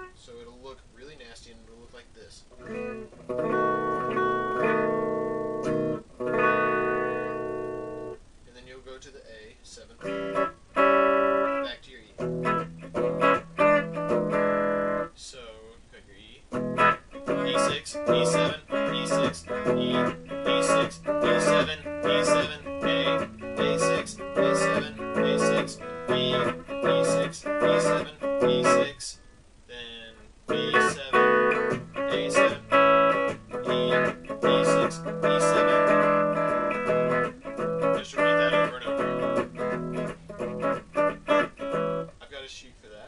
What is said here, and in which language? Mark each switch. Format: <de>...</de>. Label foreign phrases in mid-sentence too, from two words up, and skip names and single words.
<en>So it'll look really nasty, and it'll look like this. And then you'll go to the A, 7th, back to your E. So, you've got your E, E6, E7, E6, E, E6, E7, E7, A, A6, A7, A6, E, E6, E7, E6, then B7, A7, E, E6, E7. Just repeat that over and over. I've got a sheet for that.</en>